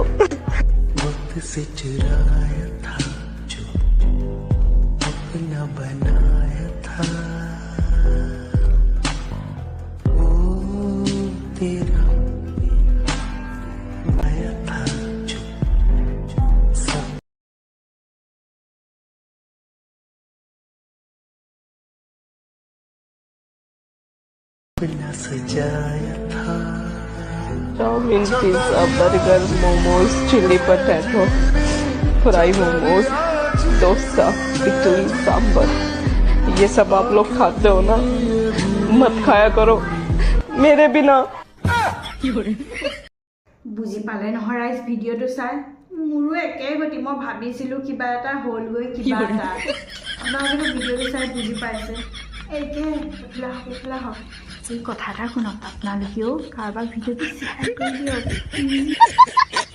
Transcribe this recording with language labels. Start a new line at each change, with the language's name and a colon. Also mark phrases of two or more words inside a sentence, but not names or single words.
Hindi: वक्त से चुराया था जो अपना बनाया था वो तेरा माया था जो सपना सजाया था चाउमीन पिज्ज़ा बर्गर मोमोज
English: chilli potato fry
Hindi: मोमोज डोसा इडली सांबर ये सब आप लोग खाते हो ना मत खाया करो मेरे बिना
Assamese: বুজি পালে নহয় ৰাইজ ভিডিঅ'টো চাই মোৰো একেই গতি মই ভাবিছিলোঁ কিবা এটা হ'লগৈ কিবা এটা আপোনালোকে ভিডিঅ'টো চাই বুজি পাইছে একে এইফালে হওক এই কথা এটা শুনক আপোনালোকেও কাৰোবাক ভিডিঅ'টো শ্বেয়াৰ কৰি দিয়ক